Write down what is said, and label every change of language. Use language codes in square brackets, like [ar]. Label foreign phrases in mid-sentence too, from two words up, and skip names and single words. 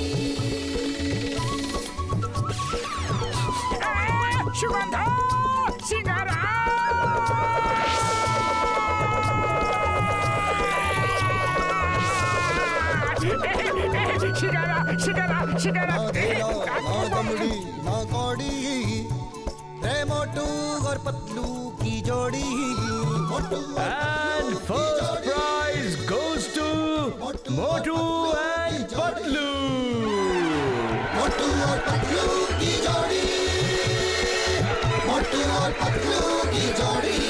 [hi] सुगंधा सिंगारा सिंगारा सिंगारा सिंगारा माँ दमड़ी माँ कौड़ी रे मोटू और पतलू की जोड़ी मोटू [en] And first prize goes to Motu and Patlu. [hi] मोटू और पतलू की जोड़ी मोटू और पतलू की जोड़ी